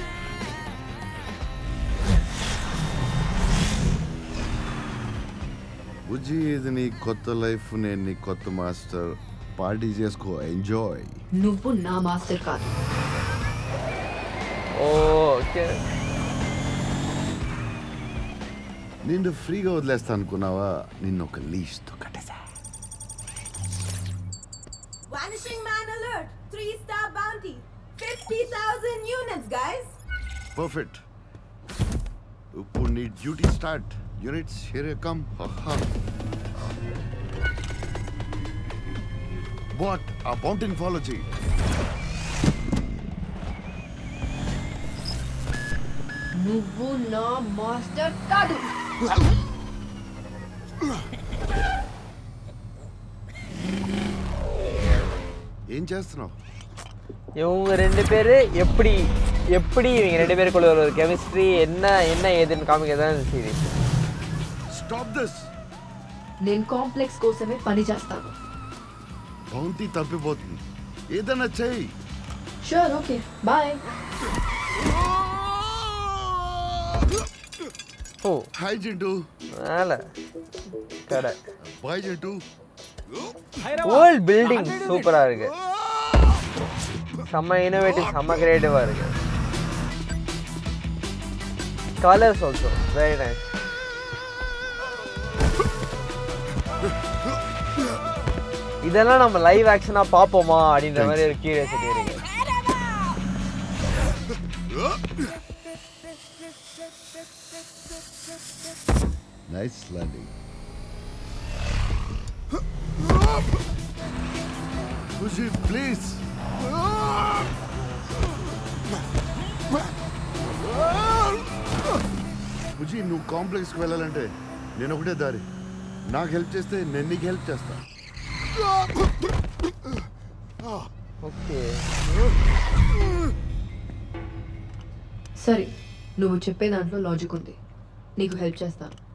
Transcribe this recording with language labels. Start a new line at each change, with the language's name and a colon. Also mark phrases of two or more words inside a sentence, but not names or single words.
Telugu: బుజ్జి, ఇది నీ కొత్త లైఫ్, నేను నీ కొత్త మాస్టర్. పార్టీ చేసుకో, ఎంజాయ్. నువ్వు నా మాస్టర్ కాదు. ఓకే, నిన్ను ఫ్రీగా వదిలేస్తా అనుకున్నావా? నిన్ను ఒక లీస్తో కట్టేసా.
English: Vanishing man alert! 3-star bounty! 50,000 units, guys!
Telugu: పర్ఫెక్ట్. ఇప్పుడు నీ
English: duty start. units here come. what?
Telugu: ఆ బౌంటీని ఫాలో చేయి. నువ్వు నా మాస్టర్ కాదు. ఏం చేస్తున్నావు?
Tamil: இவங்க ரெண்டு பேர் எப்படி இவங்க ரெண்டு பேருக்குள்ள ஒரு கெமிஸ்ட்ரி என்ன ஏதுன்னு காமிக்கதான் சீரியஸ்.
English: stop this.
Telugu: నేను కాంప్లెక్స్ కోసమే పని చేస్తాను. బౌంటీ తప్పిపోతుంది. ఏదైనా చెయ్యి.
English: sure, okay, bye. ఓ
Telugu: హాయ్ జింటూ.
Tamil: అలా கடை பாய் ஜெட்டு.
English: old building
Tamil: சூப்பராக இருக்கு. செம்ம இனோவேட்டிவ், செம்ம கிரியேட்டிவாக இருக்கு.
English: colors also very nice.
Tamil: இதெல்லாம் நம்ம லைவ் ஆக்ஷனாக பார்ப்போமா அப்படின்ற மாதிரி ஒரு கியூரியாசிட்டி இருக்கு.
English: Nice landing. Pussy, please. Pussy,
Telugu: నువ్వు కాంప్లెక్స్కి వెళ్ళాలంటే నేను ఒకటే దారి. నాకు హెల్ప్ చేస్తే నేను నీకు హెల్ప్ చేస్తా. ఓకే సరే, నువ్వు చెప్పే దాంట్లో లాజిక్ ఉంది. నీకు హెల్ప్ చేస్తాను.